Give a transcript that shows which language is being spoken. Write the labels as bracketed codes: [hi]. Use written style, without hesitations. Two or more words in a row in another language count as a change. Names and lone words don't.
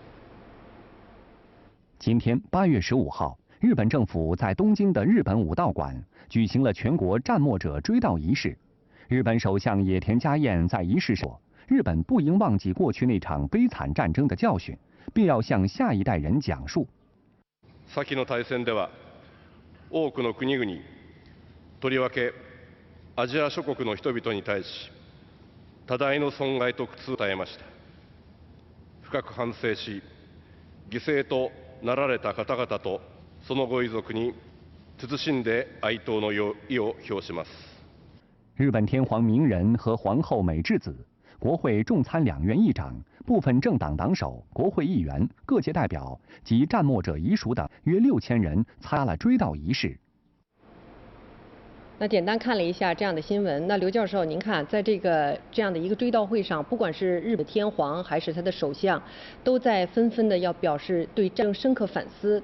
[zh] 今天8月15号，日本政府在东京的日本武道馆举行了全国战没者追悼仪式。日本首相野田佳彦在仪式上说，日本不应忘记过去那场悲惨战争的教训，并要向下一代人讲述。 [ja] 先の大戦では、多くの国々、とりわけアジア諸国の人々に対し、多大の損害と苦痛を与えました。深く反省し、犠牲となられた方々とそのご遺族に謹んで哀悼の意を表します。 [zh] 日本天皇明仁和皇后美智子、国会众参两院议长、部分政党党首、国会议员、各界代表及战没者遗属等约6000人参加了追悼仪式。那简单看了一下这样的新闻，那刘教授，您看，在这样的一个追悼会上，不管是日本天皇还是他的首相，都在纷纷的要表示对战争深刻反思。